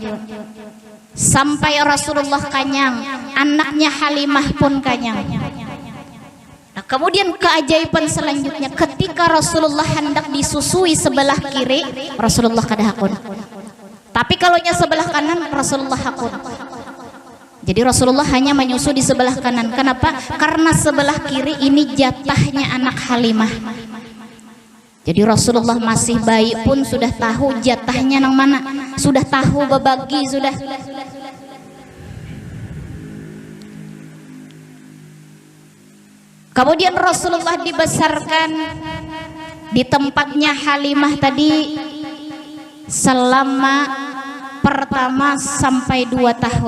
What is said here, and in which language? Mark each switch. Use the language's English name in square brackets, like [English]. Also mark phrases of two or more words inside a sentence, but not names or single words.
[Indonesian] Sampai Rasulullah kanyang, anaknya Halimah pun kanyang. Nah, kemudian keajaiban selanjutnya, ketika Rasulullah hendak disusui sebelah kiri, Rasulullah kada hakun. Tapi kalau nya sebelah kanan, Rasulullah hakun. Jadi Rasulullah hanya menyusu di sebelah kanan. Kenapa? Karena sebelah kiri ini jatahnya anak Halimah. Jadi Rasulullah masih bayi pun sudah tahu jatahnya nang mana. Sudah tahu berbagi sudah. Kemudian Rasulullah dibesarkan di tempatnya Halimah tadi selama pertama sampai 2 tahun.